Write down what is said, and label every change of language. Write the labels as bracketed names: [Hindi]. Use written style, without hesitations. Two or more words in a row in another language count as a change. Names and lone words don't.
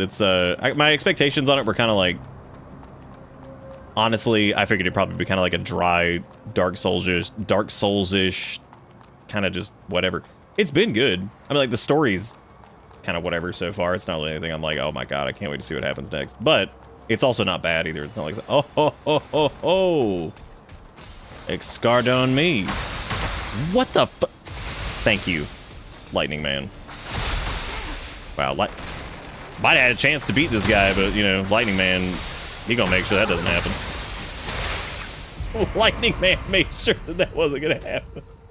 [English] It's my expectations on it were kind of like, honestly, I figured it'd probably be kind of like a dry Dark Souls-ish kind of just whatever. It's been good. I mean, like the story's kind of whatever so far. It's not really anything I'm like, oh my god, I can't wait to see what happens next. But it's also not bad either. It's not like, oh ho ho ho ho, Escardone me. What the fu— Thank you, Lightning Man. Wow, might have had a chance to beat this guy, but, you know, Lightning Man, he gonna make sure that doesn't happen. Lightning Man made sure that wasn't gonna happen.